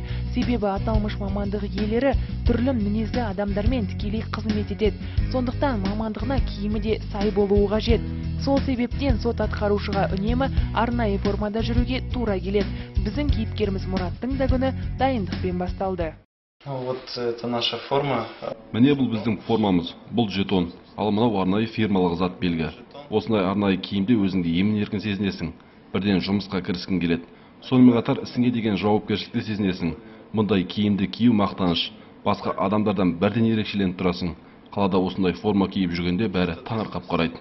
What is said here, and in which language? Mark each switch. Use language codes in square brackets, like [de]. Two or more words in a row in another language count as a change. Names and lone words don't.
[kk] Себебі аталмыш мамандық иелері түрлі мінезді адамдармен тікелей қызмет етеді. Сондықтан мамандығына киімі де сай болуы қажет. Сол себептен сот атқарушыға үнемі арнайы формада жүруге тура келеді. Біздің кейіпкеріміз Мұраттың да күні дайындықпен басталды. [ru] Вот это наша форма. [kk] Міне бұл біздің формамыз, бұл жетон. Ал мынау арнайы фирмалық зат белгі. Осындай арнайы киімде өзіңді емін-еркін сезінесің. Бірден жұмысқа кіріскің келеді. Сонымен қатар ісіңе деген жауапкершілікті сезінесің. Мұндай киімді кию мақтаныш. Басқа адамдардан бірден ерекшеленіп тұрасың. Қалада осындай форма киіп жүргенде бәрі таңырқап қарайды.